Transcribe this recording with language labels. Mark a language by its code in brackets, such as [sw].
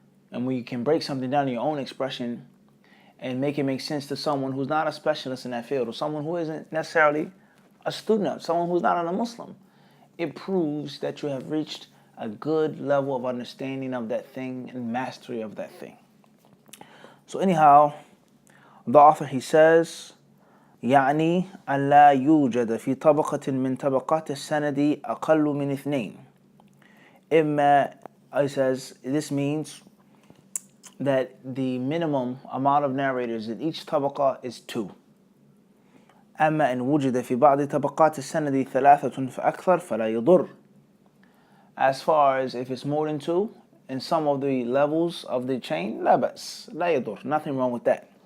[en] And when you can break something down in your own expression and make it make sense to someone who's not a specialist in that field, or someone who isn't necessarily a student of, someone who's not a Muslim, it proves that you have reached a good level of understanding of that thing and mastery of that thing. So anyhow, the author, he says, [ar] يعني أن لا يوجد في طبقة من طبقات السند أقل من اثنين. [en] إما, he says, this means that the minimum amount of narrators in each tabaqah is two. [ar] أما إن وجد في بعض طبقات السند ثلاثة فأكثر فلا يضر. [en] As far as if it's more than two in some of the levels of the chain, [ar] لا بأس لا يضر, [en] nothing wrong with that.